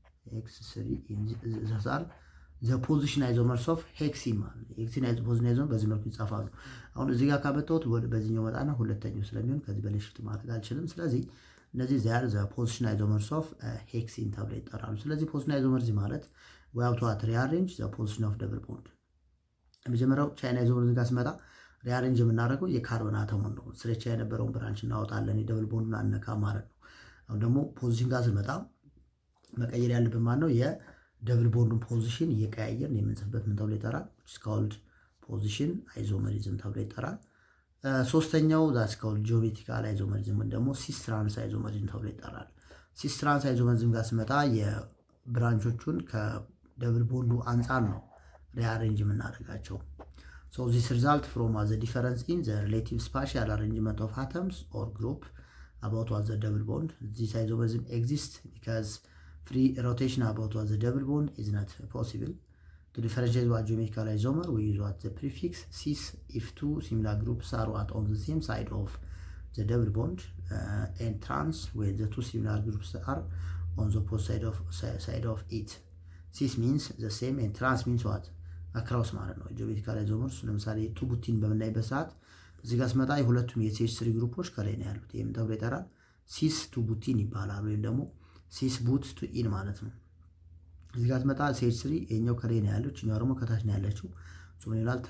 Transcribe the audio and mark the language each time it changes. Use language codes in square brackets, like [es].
[am] ሄክስ 3 ኢን ዘሳል ዘ ፖዚሽን አይዞመርስ ኦፍ ሄክሲን ማለት ነው። ሄክሲን ፖዚሽን አይዞመር በዚህ መልኩ ይጻፋሉ። አሁን እዚህ ጋር ካመጣሁት በዚህኛው መጣና ሁለተኛው ስለሚሆን ከዚህ በላይ ሽፍት ማድረግ አልችልም። ስለዚህ እነዚህ ዚያር ዘ ፖዚሽን አይዞመርስ ኦፍ ሄክሲን ተብለው ይጠራሉ። ስለዚህ ፖዚሽን አይዞመርስ ማለት [en] we have to rearrange the position of double bond። [am] የመጀመሪያው ቻይና አይዞመርስ ጋር ሲመጣ ሪአሬንጅ የምናደርገው የካርበን አተሙን ነው። ስለቻ የነበረውን ብራንች እናወጣለን፣ የደብል ቦንዱን አነካ ማለት ነው። አሁን ደግሞ ፖዚሽን ጋር ስንመጣ መቀየር ያለብን ማለት ነው የደብል ቦንዱን ፖዚሽን እየቀያየርን የምንጽፍበት ምን ተብሎ ይጠራል? [en] which is called position isomerism [am] ተብሎ ይጠራል። ሶስተኛው [en] that's called geometrical isomerism [am] ወይም ደግሞ [en] cis trans isomerism ተብሎ ይጠራል። cis trans isomerism [am] ጋር ስንመጣ የብራንቾቹን ከደብል ቦንዱ አንጻር ነው ሪአሬንጅ የምናደርጋቸው። [en] So this result from the difference in the relative spatial arrangement of atoms or group about what the double bond. This isomerism exists because free rotation about what the double bond is not possible. To differentiate what geometrical isomer, we use what the prefix cis if two similar groups are what on the same side of the double bond, and trans where the two similar groups are on the opposite side of it. Cis means the same and trans means what? [am] አክራውስ ማለት ነው። ጂኦሜትሪካል አይዞመርስ ለምሳሌ ቱ ቡቲን በምናይበት ሰዓት እዚህ ጋር ስመጣ የሁለቱም የCH3 ግሩፖች ከላይ ነው ያሉት። ይሄም ተብሎ ይጠራል ሲስ ቱ ቡቲን ይባላል፣ ወይም ደግሞ ሲስ ቡት ቱ ኢን ማለት ነው። እዚህ ጋር ስመጣ CH3 የኛው ከላይ ነው ያለው፣ እኛው ደግሞ ከታች ነው ያለችው። ሶ ምን ይላል?